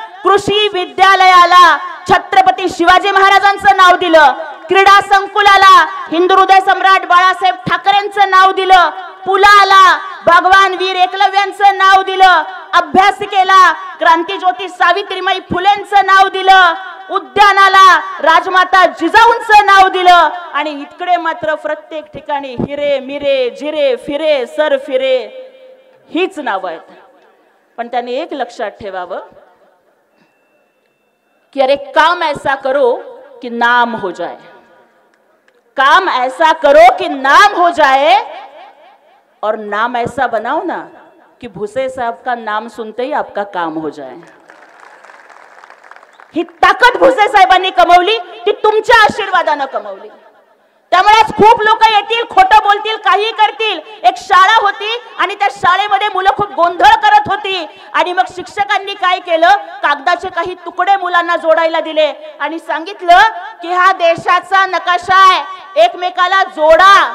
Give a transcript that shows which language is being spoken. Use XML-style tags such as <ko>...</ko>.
<mr>कृषी विद्यालयाला छत्रपती शिवाजी महाराजांचं नाव दिलं, क्रीडा संकुलाला हिंदू हृदय सम्राट बाळासाहेब ठाकरेंचं नाव दिलं, पुलाला भगवान वीर एकलव्यांचं नाव दिलं, अभ्यासिकेला क्रांतीज्योती सावित्रीबाई फुलेंचं नाव दिलं, उद्यानाला राजमाता जिजाऊंचं नाव दिलं आणि इकडे मात्र प्रत्येक ठिकाणी हिरे मिरे जिरे फिरे सर फिरे हीच नावं आहेत.</mr> <hi>पण त्यांनी एक लक्षात ठेवावं कि अरे काम ऐसा करो कि नाम हो जाए, काम ऐसा करो कि नाम हो जाए और नाम ऐसा बनाओ ना कि भुसे साहब का नाम सुनते ही आपका काम हो जाए.</hi> <mr>ही ताकद भुसे साहेबांनी कमवली, ती तुमच्या आशीर्वादानं कमवली. त्यामुळे खूप लोक येतील, खोटं बोलतील, काही करतील. एक शाळा होती आणि त्या शाळेमध्ये मुलं खूप गोंधळ करत होती आणि मग शिक्षकांनी काय केलं? कागदाचे काही तुकडे मुलांना जोडायला दिले आणि सांगितलं की हा देशाचा नकाशा आहे, एकमेकाला जोडा.</mr>